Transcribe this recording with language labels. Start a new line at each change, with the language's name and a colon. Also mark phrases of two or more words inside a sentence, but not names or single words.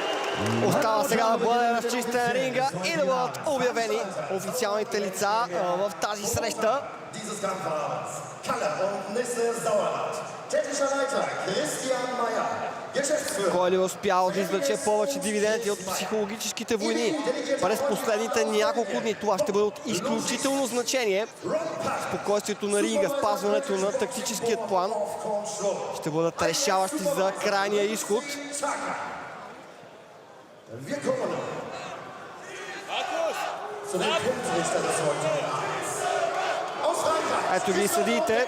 Bulgarian: Остава сега да бъде разчистен ринга и да бъдат обявени официалните лица в тази среща.
German: Dieses Kampfabends Kalle und Nisse Sauerland. Technischer Leiter Christian Meyer. Geschäftsführer.
Bulgarian: Кой ли успял да извлече повече дивиденти от психологическите войни през последните няколко дни? Това ще бъде от изключително значение. Спокойствието на ринга, спазването на тактическият план ще бъдат решаващи за крайния изход. Ето ги съдиите.